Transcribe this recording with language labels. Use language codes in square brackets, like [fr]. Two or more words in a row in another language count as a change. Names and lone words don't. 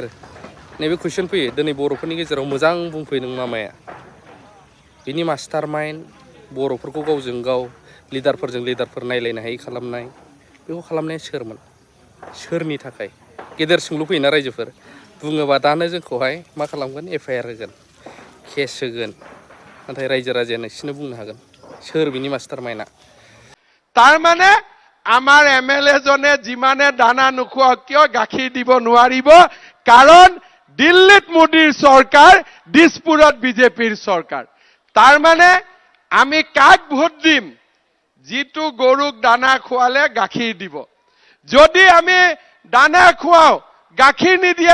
[brx] नैबे कुइसन फैयो दिनै बर'फोरनि गेजेराव मोजां बुंफैदों मामाया बिनि [en] master mind [brx] बर'फोरखौ गावजों गाव लिडारफोरजों लिडारफोर नायलायनो हायै खालामनाय बेखौ खालामनाया सोरमोन सोरनि थाखाय गेदेर सोंलु फैयोना रायजोफोर बुङोबा दानो जोंखौहाय मा खालामगोन FIR होगोन केस होगोन नाथाय रायजो राजाया नोंसिनो बुंनो हागोन सोर बिनि [en] master mind [as] তাৰমানে আমাৰ MLA জনে যিমানে দানা নোখোৱা কিয় গাখীৰ দিব নোৱাৰিব কাৰণ দিল্লীত মোদীৰ চৰকাৰ দিছপুৰত বিজেপিৰ চৰকাৰ তাৰমানে আমি কাক ভোট দিম যিটো গৰুক দানা খোৱালে গাখীৰ দিব যদি আমি দানা খুৱাও গাখীৰ নিদিয়ে